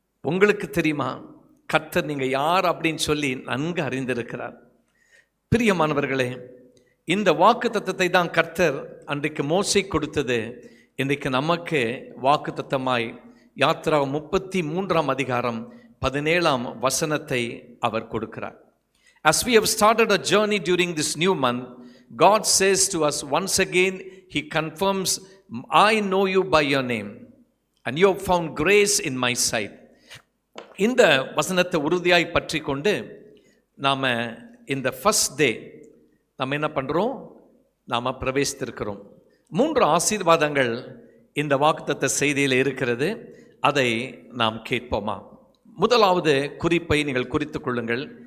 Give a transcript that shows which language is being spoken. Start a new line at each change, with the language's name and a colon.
Tamil: உங்களுக்கு தெரியுமா, கர்த்தர் நீங்கள் யார் அப்படின்னு சொல்லி நன்கு அறிந்திருக்கிறார். பிரியமானவர்களே, இந்த வாக்குத்தத்தத்தை தான் கர்த்தர் அன்றைக்கு மோசே கொடுத்தது, இன்றைக்கு நமக்கு வாக்குத்தத்தமாய் யாத்ரா 33ஆம் அதிகாரம் 17ஆம் வசனத்தை அவர் கொடுக்கிறார்.
English: As we have started a journey during this new month, God says to us once again, He confirms, I know you by your name and you have found grace in my sight.
Tamil: இந்த வசனத்தை உறுதியாய் பற்றி கொண்டு நாம் இந்த first day நாம் என்ன பண்ணுறோம்? நாம் பிரவேசித்திருக்கிறோம். 3 ஆசீர்வாதங்கள் இந்த வாக்குத்தத்த செய்தியில் இருக்கிறது. அதை நாம் கேட்போமா? முதலாவது குறிப்பை நீங்கள் குறித்து கொள்ளுங்கள்.